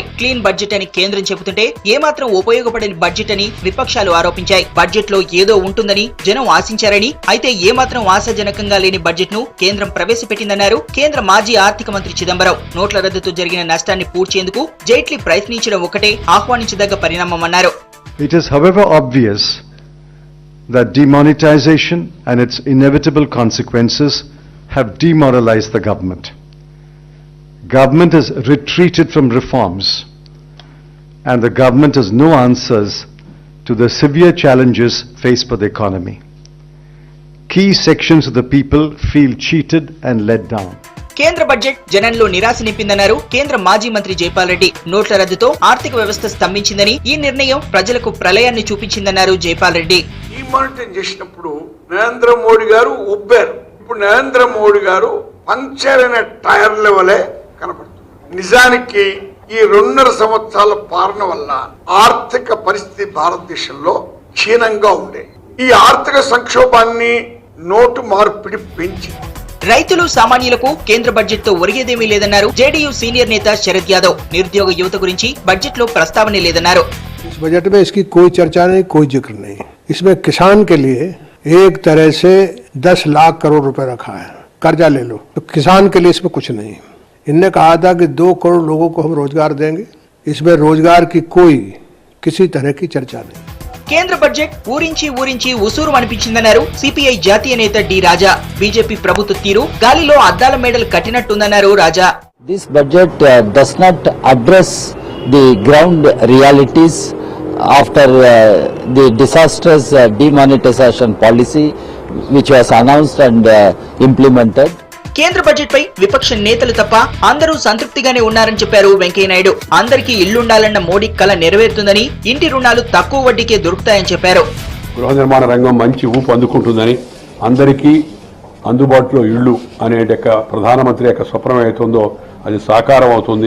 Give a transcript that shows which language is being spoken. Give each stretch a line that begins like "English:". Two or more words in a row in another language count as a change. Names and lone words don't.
English: clean budget
Telugu: అని కేంద్రం చెబుతుంటే ఏమాత్రం ఉపయోగపడని బడ్జెట్ అని విపక్షాలు ఆరోపించాయి. బడ్జెట్ లో ఏదో ఉంటుందని జనం ఆశించారని, అయితే ఏమాత్రం ఆశాజనకంగా లేని బడ్జెట్ ను కేంద్రం ప్రవేశపెట్టిందన్నారు కేంద్ర మాజీ ఆర్థిక మంత్రి చిదంబరం. నోట్ల రద్దుతో జరిగిన నష్టాన్ని పూడ్చేందుకు జైట్లీ ప్రయత్నించడం ఒకటే ఆహ్వానించదగ్గ పరిణామమన్నారు.
English: It is however obvious that demonetization and its inevitable consequences have demoralized the government. Government has retreated from reforms, and the government has no answers to the severe challenges faced by the economy. Key sections of the people feel cheated and let down.
Telugu: కేంద్ర బడ్జెట్ జనంలో నిరాశ నింపిందన్నారు కేంద్ర మాజీ మంత్రి జైపాల్ రెడ్డి. నోట్ల రద్దుతో ఆర్థిక వ్యవస్థ స్తంభించిందని, ఈ నిర్ణయం ప్రజలకు ప్రళయాన్ని చూపించిందన్నారు జైపాల్ రెడ్డి. డిమానిటైజ్ చేసినప్పుడు నరేంద్ర మోడీ గారు ఉబ్బారు. ఇప్పుడు నరేంద్ర మోడీ గారు పంక్చర్ అయిన టైర్ లెవెలే కనబడుతుంది. నిజానికి ఈ 2.5 సంవత్సరాల పాలన వల్ల ఆర్థిక పరిస్థితి భారతదేశంలో క్షీణంగా ఉండే. ఈ ఆర్థిక సంక్షోభాన్ని నోటు మార్పిడి పెంచింది. రైతులు సామాన్యులకు కేంద్ర బడ్జెట్ తో ఒరిగేదేమీ లేదన్నారు జేడీయూ సీనియర్ నేత శరద్ యాదవ్. నిరుద్యోగ యువత గురించి బడ్జెట్ లో ప్రస్తావనే లేదన్నారు.
Hindi: बजट में इसकी कोई चर्चा नहीं, कोई जिक्र नहीं. इसमें किसान के लिए एक तरह से 10 लाख करोड़ रुपए रखा है, कर्जा ले लो. तो किसान के लिए इसमें कुछ नहीं. इनने कहा था कि 2 करोड़ लोगों को हम रोजगार देंगे. इसमें रोजगार की कोई किसी तरह की चर्चा नहीं.
Telugu: కేంద్ర బడ్జెట్ ఊరించి ఉసూరు అనిపించిందన్నారు సిపిఐ జాతీయ నేత డి రాజా. బీజేపీ ప్రభుత్వ తీరు గాలిలో అద్దాల మేడలు కట్టినట్టుందన్నారు రాజా.
English: This budget does not address the ground realities after the disastrous demonetization policy which was announced and implemented.
Telugu: కేంద్ర బడ్జెట్ పై విపక్ష నేతలు తప్ప అందరూ సంతృప్తిగానే ఉన్నారని చెప్పారు వెంకయ్యనాయుడు. అందరికీ ఇళ్లుండాలన్న మోడీ కల నెరవేరుతుందని, ఇంటి రుణాలు తక్కువ వడ్డీకే దొరుకుతాయని చెప్పారు. గృహ నిర్మాణ రంగం మంచి ఊపు అందుకుంటుందని, అందరికీ అందుబాటులో ఇళ్లు అనే ప్రధానమంత్రి యొక్క స్వప్నం అవుతుందో అది సాకారం అవుతుంది.